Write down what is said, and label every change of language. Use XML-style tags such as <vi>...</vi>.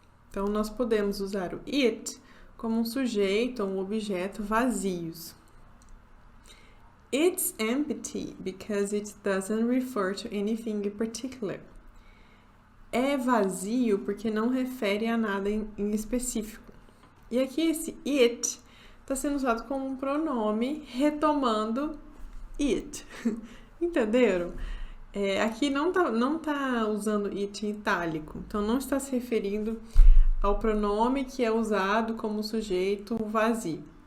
<pt>Então, nós podemos usar o it como um sujeito ou um objeto vazios.</pt> <en>It's empty because it doesn't refer to anything in particular.</en> <pt>É vazio porque não refere a nada em específico. E aqui esse it está sendo usado como um pronome retomando it. Entenderam? Aqui não tá usando it em itálico, então não está se referindo ao pronome que é usado como sujeito vazio.</pt>